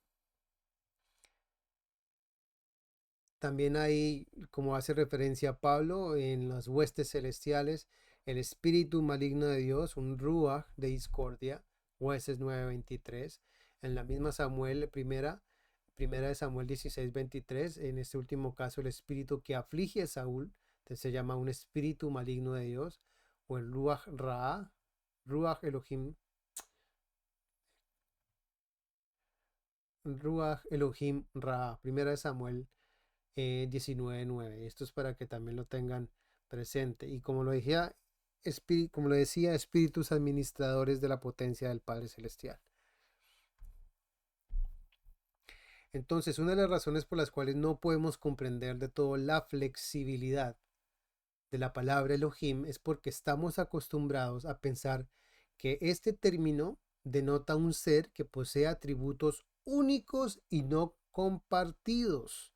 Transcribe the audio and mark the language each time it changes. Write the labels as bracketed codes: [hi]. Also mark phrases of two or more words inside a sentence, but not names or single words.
[es] También hay, como hace referencia Pablo, en las huestes celestiales, el espíritu maligno de Dios, un ruach de discordia, jueces 9:23. En la misma Samuel, primera de Samuel 16:23, en este último caso el espíritu que aflige a Saúl, se llama un espíritu maligno de Dios, o el [he] רוח רע, רוח אלוהים, רוח אלוהים רע, [es] primera de Samuel 19:9. Esto es para que también lo tengan presente. Y como lo decía, espíritus administradores de la potencia del Padre Celestial. Entonces, una de las razones por las cuales no podemos comprender de todo la flexibilidad de la palabra Elohim es porque estamos acostumbrados a pensar que este término denota un ser que posee atributos únicos y no compartidos.